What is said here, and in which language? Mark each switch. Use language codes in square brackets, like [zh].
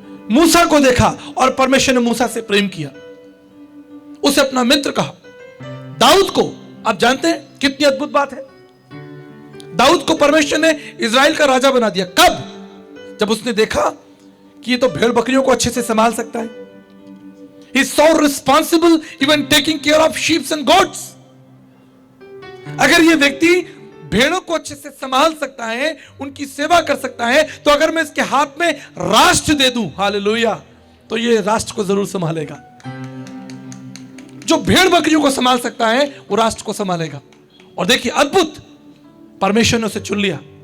[hi] मूसा को देखा और परमेश्वर ने मूसा से प्रेम किया, उसे अपना मित्र कहा। दाऊद को आप जानते हैं कितनी अद्भुत बात है, दाऊद को परमेश्वर ने इज़राइल का राजा बना दिया। कब? जब उसने देखा कि ये तो भेड़ बकरियों को अच्छे से संभाल सकता है। [en] He is so responsible even taking care of sheep and goats. [hi] अगर ये व्यक्ति भेड़ों को अच्छे से संभाल सकता है, उनकी सेवा कर सकता है, तो अगर मैं इसके हाथ में राष्ट्र दे दूं, हालेलुया, तो ये राष्ट्र को जरूर संभालेगा। जो भेड़ बकरियों को संभाल सकता है वो राष्ट्र को संभालेगा। और देखिए अद्भुत, परमेश्वर ने उसे चुन लिया।